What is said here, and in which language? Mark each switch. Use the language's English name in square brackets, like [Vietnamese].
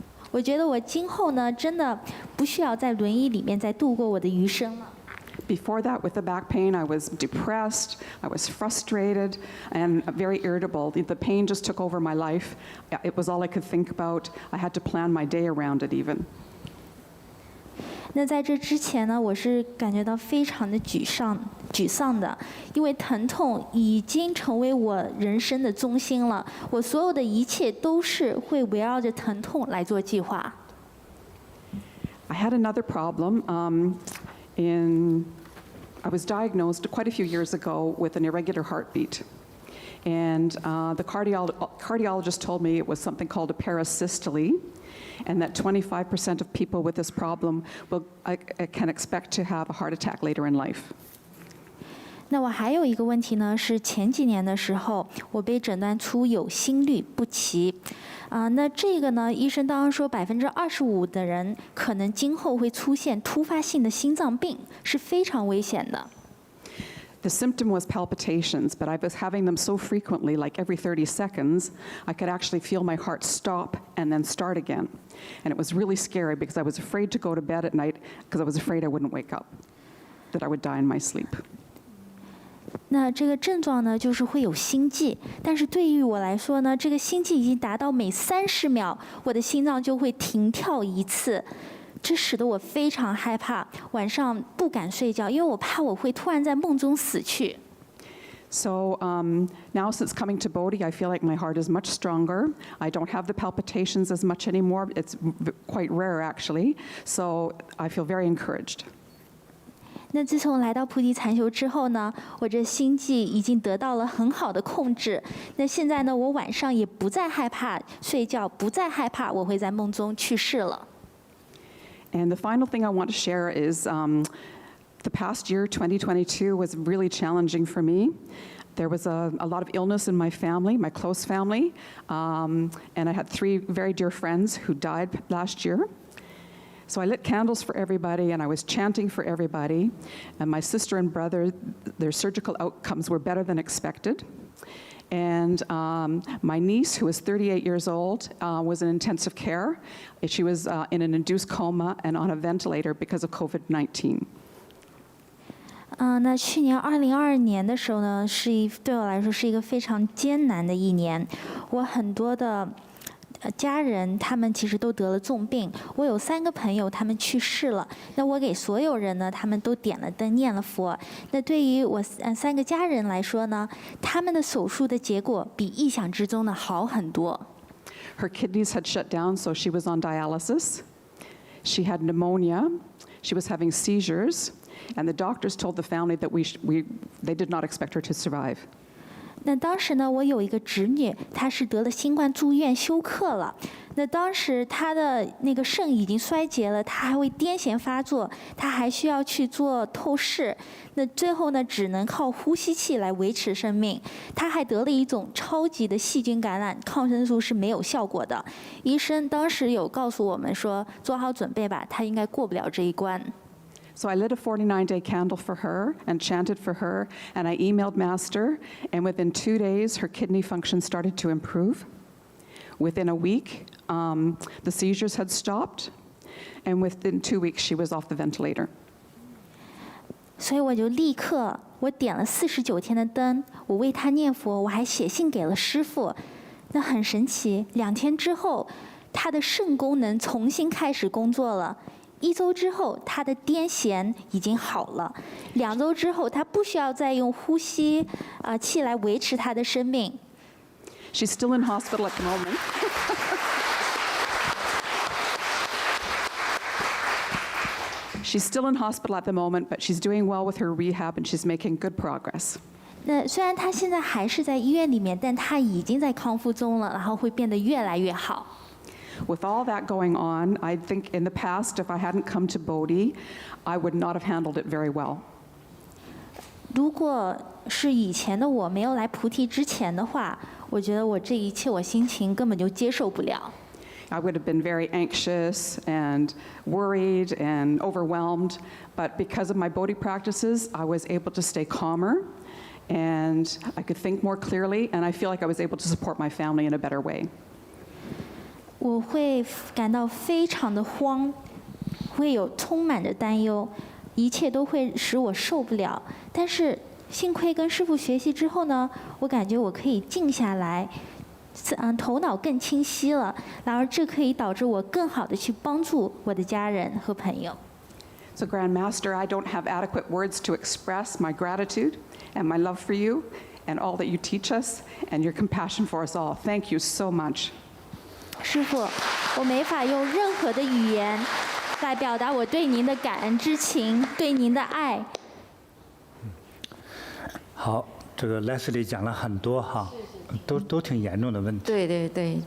[Chinese] 我觉得我今后呢，真的不需要在轮椅里面再度过我的余生了。 [English] Before that, with the back pain, I was depressed, I was frustrated, and very irritable. The pain just took over my life. It was all I could think about. I had to plan my day around it even. [Chinese] 那在这之前呢，我是感觉到非常的沮丧的，因为疼痛已经成为我人生的中心了。我所有的一切都是会围绕着疼痛来做计划。 [English] I had another problem. I was diagnosed quite a few years ago with an irregular heartbeat. And the cardiologist told me it was something called a parasystole, and that 25% of people with this problem can expect to have a heart attack later in life. [Chinese] 那我还有一个问题呢，是前几年的时候，我被诊断出有心律不齐。那这个呢，医生当时说25%的人可能今后会出现突发性的心脏病，是非常危险的。 [English] The symptom was palpitations, but I was having them so frequently, like every 30 seconds, I could actually feel my heart stop and then start again. And it was really scary because I was afraid to go to bed at night because I was afraid I wouldn't wake up, that I would die in my sleep. [Chinese] 那这个症状呢，就是会有心悸，但是对于我来说呢，这个心悸已经达到每30秒，我的心脏就会停跳一次。这使得我非常害怕，晚上不敢睡觉，因为我怕我会突然在梦中死去。 [English] So now since coming to Bodhi, I feel like my heart is much stronger. I don't have the palpitations as much anymore. It's quite rare actually. So I feel very encouraged. [Chinese] 那自从来到菩提禅修之后呢，我这心悸已经得到了很好的控制。那现在呢，我晚上也不再害怕睡觉，不再害怕我会在梦中去世了。 [English] And the final thing I want to share is the past year, 2022, was really challenging for me. There was a lot of illness in my family, my close family, and I had 3 very dear friends who died last year. So I lit candles for everybody, and I was chanting for everybody. And my sister and brother, their surgical outcomes were better than expected. And my niece, who was 38 years old, was in intensive care. She was in an induced coma and on a ventilator because of COVID-19. [Chinese] 那去年2022年的时候呢，对我来说是一个非常艰难的一年。我很多的家人他们其实都得了重病，我有3个朋友他们去世了。那我给所有人呢，他们都点了灯念了佛。那对于我3个家人来说呢，他们的手术的结果比意想之中的好很多。 [English] Her kidneys had shut down, so she was on dialysis. She had pneumonia. She was having seizures. And the doctors told the family that they did not expect her to survive. [Chinese] 那当时呢，我有一个侄女，她是得了新冠住院休克了。那当时她的那个肾已经衰竭了，她还会癫痫发作，她还需要去做透视。那最后呢，只能靠呼吸器来维持生命。她还得了一种超级的细菌感染，抗生素是没有效果的。医生当时有告诉我们说，做好准备吧，她应该过不了这一关。 [English] So I lit a 49-day candle for her and chanted for her, and I emailed Master, and within 2 days, her kidney function started to improve. Within a week, the seizures had stopped, and within 2 weeks, she was off the ventilator. [Chinese] 所以我就立刻，我点了49天的灯，我为她念佛，我还写信给了师父。那很神奇，2天之后，她的肾功能重新开始工作了。 1周之后，他的癫痫已经好了。2周之后，他不需要再用呼吸器来维持他的生命。 [English] She's still in hospital at the moment. She's still in hospital at the moment, but she's doing well with her rehab and she's making good progress. [Chinese] 那虽然他现在还是在医院里面，但他已经在康复中了，然后会变得越来越好。 [English] With all that going on, I think in the past, if I hadn't come to Bodhi, I would not have handled it very well. [Chinese] 如果是以前的我没有来菩提之前的话，我觉得我这一切我心情根本就接受不了。 [English] I would have been very anxious and worried and overwhelmed, but because of my Bodhi practices, I was able to stay calmer and I could think more clearly, and I feel like I was able to support my family in a better way. [Chinese] 我会感到非常的慌，会有充满着担忧，一切都会使我受不了。但是幸亏跟师父学习之后呢，我感觉我可以静下来，头脑更清晰了，然而这可以导致我更好的去帮助我的家人和朋友。 [English] So Grand Master, I don't have adequate words to express my gratitude and my love for you and all that you teach us and your compassion for us all. Thank you so much. [Chinese] 师父，我没法用任何的语言来表达我对您的感恩之情，对您的爱。好，这个 Leslie 讲了很多哈，都挺严重的问题。对对对。